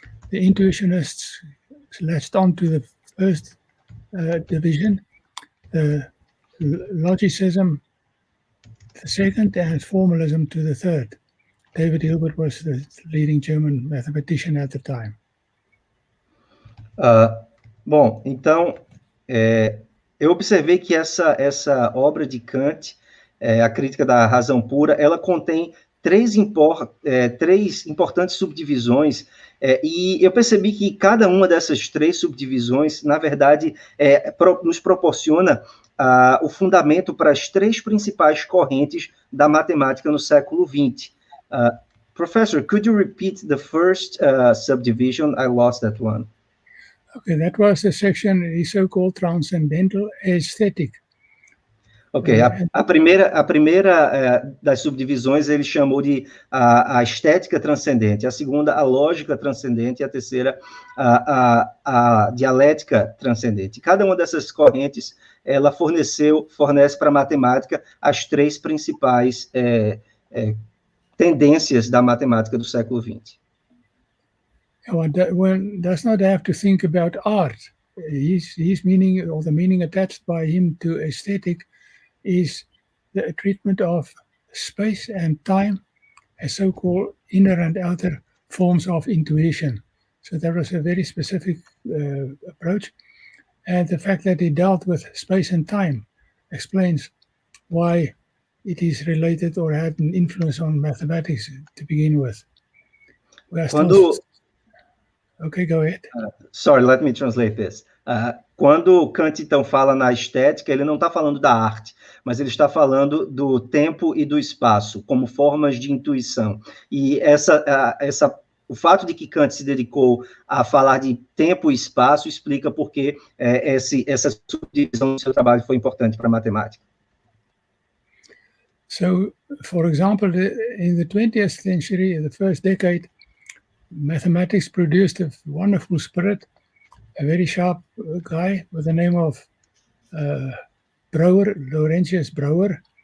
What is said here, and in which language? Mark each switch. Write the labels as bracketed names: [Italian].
[English] The intuitionists latched on to the first division, the logicism the second, and formalism to the third. David Hilbert was the leading German mathematician at the time. [Portuguese] Bom, então, eu observei que essa obra de Kant, A Crítica da Razão Pura, ela contém três importantes subdivisões, e eu percebi que cada uma dessas três subdivisões, na verdade, nos proporciona o fundamento para as três principais correntes da matemática no século XX. [English] Professor, could you repeat the first subdivision? I lost that one. Okay, that was the section, the so-called Transcendental Aesthetic. [Portuguese] Ok, a primeira das subdivisões ele chamou de a estética transcendente, a segunda a lógica transcendente e a terceira a dialética transcendente. Cada uma dessas correntes ela fornece para a matemática as três principais tendências da matemática do século XX. [English] One does not have to think about art. His meaning, or the meaning attached by him to aesthetic, is the treatment of space and time as so-called inner and outer forms of intuition. So there was a very specific approach. And the fact that he dealt with space and time explains why it is related or had an influence on mathematics to begin with. Okay, go ahead. Sorry, let me translate this. [Portuguese] Quando Kant, então, fala na estética, ele não está falando da arte, mas ele está falando do tempo e do espaço, como formas de intuição. E o fato de que Kant se dedicou a falar de tempo e espaço explica por que essa subdivisão do seu trabalho foi importante para a matemática. [English] So, for example, in the 20th century, the first decade, mathematics produced a wonderful spirit, a very sharp guy with the name of Brouwer, Laurentius Brouwer.